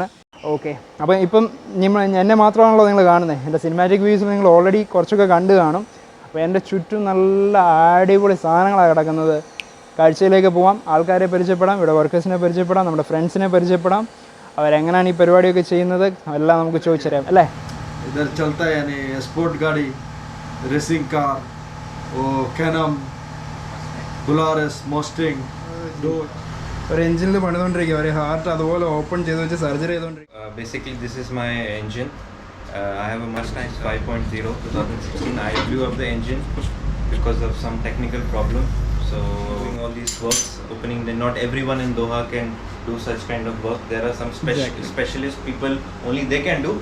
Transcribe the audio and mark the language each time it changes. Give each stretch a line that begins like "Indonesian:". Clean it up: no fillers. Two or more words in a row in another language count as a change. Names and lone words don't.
Malayalam: ഓക്കെ, അപ്പോൾ ഇപ്പം എന്നെ മാത്രമാണല്ലോ നിങ്ങൾ കാണുന്നത്. എൻ്റെ
English: cinematic views
Malayalam: നിങ്ങൾ ഓൾറെഡി കുറച്ചൊക്കെ കണ്ടു കാണും. അപ്പോൾ എൻ്റെ ചുറ്റും നല്ല അടിപൊളി സാധനങ്ങളാണ് കിടക്കുന്നത്. കാഴ്ചയിലേക്ക് പോവാം, ആൾക്കാരെ പരിചയപ്പെടാം, ഇവിടെ വർക്കേഴ്സിനെ പരിചയപ്പെടാം, നമ്മുടെ ഫ്രണ്ട്സിനെ പരിചയപ്പെടാം. അവരെങ്ങനെയാണ് ഈ പരിപാടിയൊക്കെ ചെയ്യുന്നത് എല്ലാം നമുക്ക് ചോദിച്ചറിയാം അല്ലേ.
Hindi: इधर चलता है यानी स्पोर्ट गाड़ी,
English: racing car,
Hindi: वो कैनम, बुलारस, मोस्टिंग.
Malayalam: ഒരു എഞ്ചിനിൽ പണിതുകൊണ്ടിരിക്കുക, ഒരു ഹാർട്ട് അതുപോലെ ഓപ്പൺ ചെയ്ത് വെച്ച് സർജറി ചെയ്തുകൊണ്ടിരിക്കുക.
English: Basically this is my engine. I have a Mustang 5.0 2016. I blew up the engine because of some technical problem. So doing all these works, opening the, not everyone in Doha can do such kind of work. There are some specialist people, only they can do.